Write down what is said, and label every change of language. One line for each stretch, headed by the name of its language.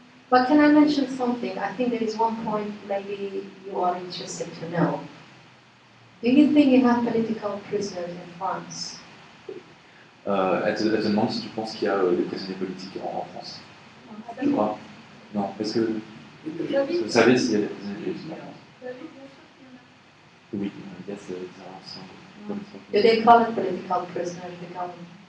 English: But can I mention something? I think there is one point maybe you are interested to know. Do you think you have political prisoners in France?
French: Elle te demande si tu penses qu'il y a des prisonniers politiques en France. Je crois. Non. Est-ce que vous savez s'il y a des prisonniers politiques en France? Oui.
English: Yes, Do they call it political prisoners, the government?